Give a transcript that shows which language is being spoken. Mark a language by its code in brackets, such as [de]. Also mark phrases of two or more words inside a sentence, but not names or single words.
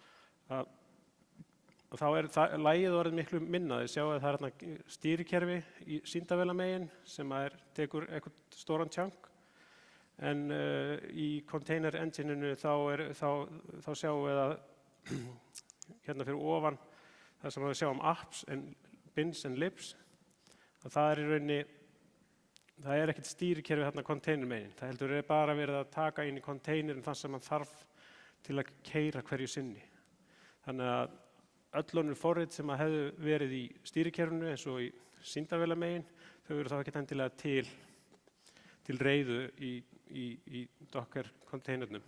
[is] Og þá er lagið orðið miklu minna. Þið sjáum að það er stýrikerfi í sýndavélamegin sem tekur eitthvað stóran chunk en í [en] container engine- [is] inu þá sjáum við að hérna fyrir ofan þar sem við sjáum [en] apps bins and libs [is] að það er í rauninni það er ekkert stýrikerfi þarna container megin. Það heldur bara verið að taka inn í containerin þar sem man þarf til að keyra hverju sinni. Þannig að öll önnur forrit sem hefðu verið í stýrikerfinu eins og í sýndavélamegin þau eru þá ekkert endilega til reiðu í Docker containernum.